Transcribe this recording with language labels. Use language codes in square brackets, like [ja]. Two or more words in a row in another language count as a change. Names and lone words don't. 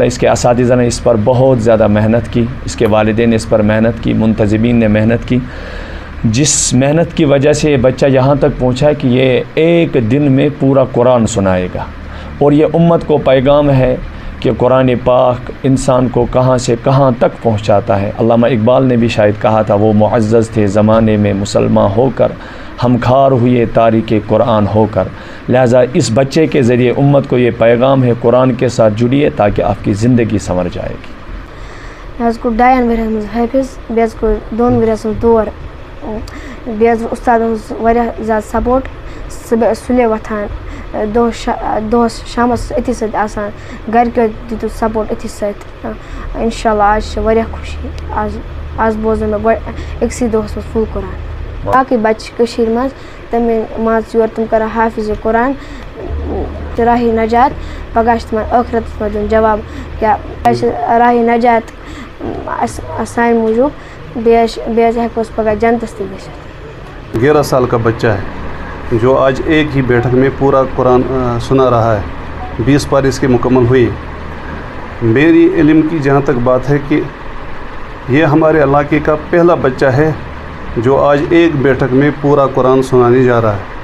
[ur] اس کے اساتذہ نے اس پر بہت زیادہ محنت کی، اس کے والدین نے اس پر محنت کی، منتظمین نے محنت کی، جس محنت کی وجہ سے یہ بچہ یہاں تک پہنچا کہ یہ ایک دن میں پورا قرآن سنائے گا، اور یہ امت کو پیغام ہے کہ قرآن پاک انسان کو کہاں سے کہاں تک پہنچاتا ہے۔ علامہ اقبال نے بھی شاید کہا تھا، وہ معزز تھے زمانے میں مسلمان ہو کر، ہم خار ہوئے تاریک قرآن ہو کر۔ لہٰذا اس بچے کے ذریعے امت کو یہ پیغام ہے، قرآن کے ساتھ جڑیے تاکہ آپ کی زندگی سنور جائے گی۔ [ks] کو 2 ؤرین مز حافظ، بیس کو 2 ؤرین دور، بیس استاد زیادہ سپورٹ، سلے وتھان دۄہس شامس أتھی سۭتۍ آسان، گرِکیو دِتُکھ سپورٹ أتھی سۭتۍ۔ اِنشاءاللہ آز چھِ واریاہ خوشی، آز بوزو مےٚ أکسٕے دۄہس منٛز فُل قرآن۔ باقٕے بچہِ چھِ کٔشیٖرِ منٛز، تِمن مان ژٕ یورٕ تِم کران حافظ قرآن تہٕ راہِ نجات، پگاہ چھِ تِمن ٲخرتس منٛز دیُن جواب کیٛاہ چھِ راہِ نجات سانہِ موٗجوٗب، بیٚیہِ حظ ہٮ۪کو أسۍ پگاہ جنتس تہِ گٔژھِتھ۔ [ur] 11 سال کا بچہ ہے جو آج ایک ہی بیٹھک میں پورا قرآن سنا رہا ہے، 20 پارے اس کے مکمل ہوئے۔ میری علم کی جہاں تک بات ہے کہ یہ ہمارے علاقے کا پہلا بچہ ہے جو آج ایک بیٹھک میں پورا قرآن سنانے جا رہا ہے۔